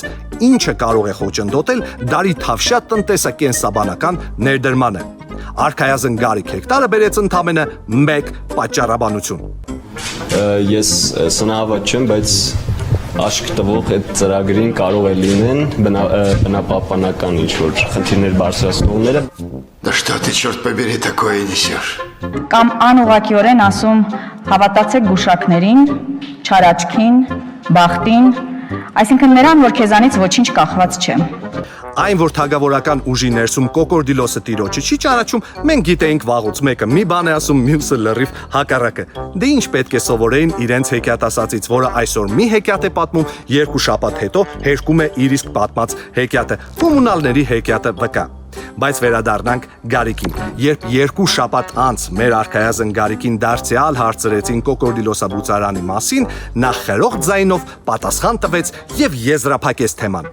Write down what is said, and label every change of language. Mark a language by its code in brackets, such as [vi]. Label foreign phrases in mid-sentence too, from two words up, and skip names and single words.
[hy] ինչը կարող է խոչընդոտել դարի Թավշյա տնտեսակենսաբանական ներդրմանը։ Արքայազն Գարիկ հեկտարը բերեց ընդամենը մեկ պատճառաբանություն։ Ես սնահավատ չեմ, բայց աշկ տվող այդ ծրագրին կարող է լինեն բնապահպանական ինչ-որ խնդիրներ բարձրացնողները։ [ru] Да что ты, черт побери, такое несешь? [hy] Կամ անուղղակիորեն ասում հավատացեք գուշակներին, չարաչքին, բախտին, այսինքն նրան, որ քեզանից ոչինչ կախված չէ։ Այն, որ թագավորական ուժի ներսում կոկորդիլոսը տիրոջը չի ճանաչում, մենք գիտեինք վաղուց, մեկը մի բան է ասում, մյուսը լրիվ հակառակը։ Դե ինչ պետք է սովորեին իրենց հեքիաթասացից, որը այսօր մի հեքիաթ է պատմում, 2 շաբաթ հետո հերկում է իր իսկ պատմած հեքիաթը, կոմունալների հեքիաթը վկա։ Բայց վերադառնանք Գարիկին։ Երբ 2 շաբաթ անց մեր արքայազն Գարիկին դարձյալ հարցրեցին կոկորդիլոսաբուծարանի մասին, նա խրող ձայնով պատասխան տվեց եւ եզրափակեց թեման։